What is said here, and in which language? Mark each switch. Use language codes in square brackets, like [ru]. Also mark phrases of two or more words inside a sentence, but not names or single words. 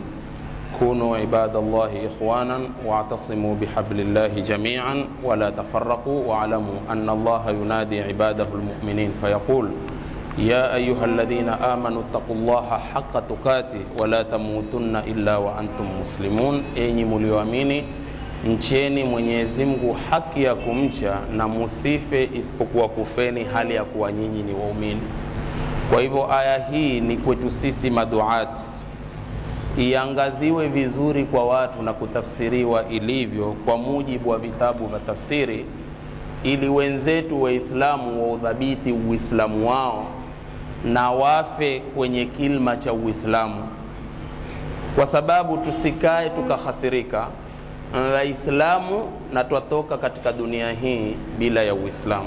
[ar] كونوا عباد الله إخوانا واعتصموا بحبل الله جميعا ولا تفرقوا، واعلموا أن الله ينادي عباده المؤمنين فيقول يا أيها الذين آمنوا اتقوا الله حق تقاته ولا تموتن إلا وأنتم مسلمون. [sw] Enyi mlioamini, mcheni Mwenyezi Mungu haki ya kumcha na musife isipokuwa kufeni hali ya kuwa nyinyi ni waumini. Kwa hivyo aya hii ni kwetu sisi maduat, iangaziwe vizuri kwa watu na kutafsiriwa ilivyo kwa mujibu wa vitabu vya tafsiri, ili wenzetu Waislamu waudhabiti Uislamu wao na wafe kwenye kilma cha Uislamu, kwa sababu tusikae tukahasirika Waislamu na twatoka katika dunia hii bila ya Uislamu.